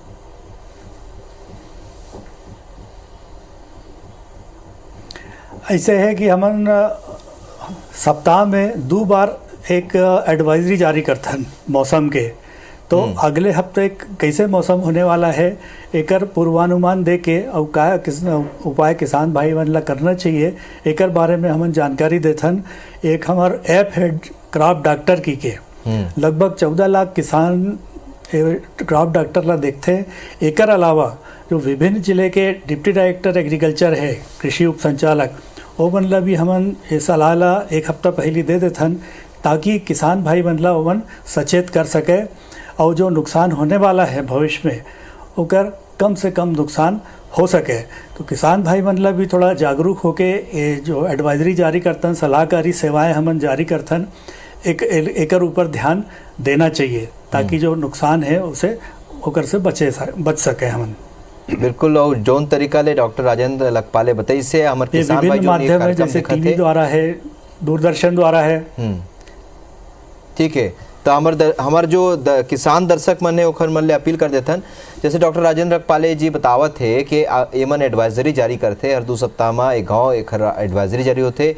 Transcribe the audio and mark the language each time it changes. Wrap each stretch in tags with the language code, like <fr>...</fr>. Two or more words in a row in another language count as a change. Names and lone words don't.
<hne>ऐसे है कि हमन सप्ताह में 2 बार एक एडवाइजरी जारी करते हैं मौसम के, तो अगले हफ्ते कैसे मौसम होने वाला है एकर पूर्वानुमान दे के और का उपाय किसान भाई मन ला करना चाहिए एकर बारे में हमन जानकारी देथन। एक हमार ऐप है क्रॉप डॉक्टर की के लगभग 14 लाख किसान क्रॉप डॉक्टर ला देखते। एकर अलावा जो विभिन्न जिले के</hne> <en>deputy director agriculture</en> <hne>है, कृषि उप संचालक, वो मन ला भी हमन ये सलाह ला एक हफ्ता पहले दे देथन ताकि किसान भाई मन ला ओमन सचेत कर सके और जो नुकसान होने वाला है भविष्य में ओकर कम से कम नुकसान हो सके। तो किसान भाई मन ला भी थोड़ा जागरूक होके ये जो एडवाइजरी जारी करतन, सलाहकारी सेवाएं हमन जारी करतन, एकर ऊपर ध्यान देना चाहिए ताकि जो नुकसान है उसे ओकर से बच सके हमन। बिल्कुल। और जौन तरीका ले डॉक्टर राजेंद्र लखपाले बताई से हमारे ये किसान भाई विभिन्न जो ये माध्यम है, कार्यक्रम जैसे दिखत टीवी है। द्वारा है, दूरदर्शन द्वारा है। ठीक है, तो हमार जो किसान दर्शक मन है ओखर मन ले अपील कर देथन, जैसे डॉक्टर राजेंद्र लखपाले जी बतावत है कि एमन एडवाइजरी जारी करते हर 2 सप्ताह में एक गाँव एक एडवाइजरी जारी होते।</hne>